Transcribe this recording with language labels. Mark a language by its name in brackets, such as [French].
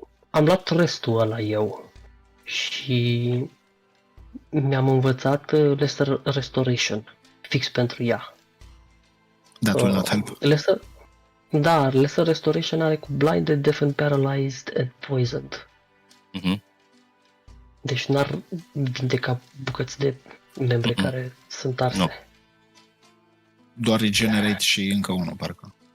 [Romanian] Am luat restul ăla eu și mi-am învățat Restoration fix pentru ea. [English] That will not help. Lesser Restoration [Romanian] are cu [English] blinded, deafened, paralyzed and poisoned. Mhm. [Romanian] Deci n-ar vindeca bucăți de membre care sunt arse. [English] No. [Romanian] Doar regenerate și încă unul, parcă.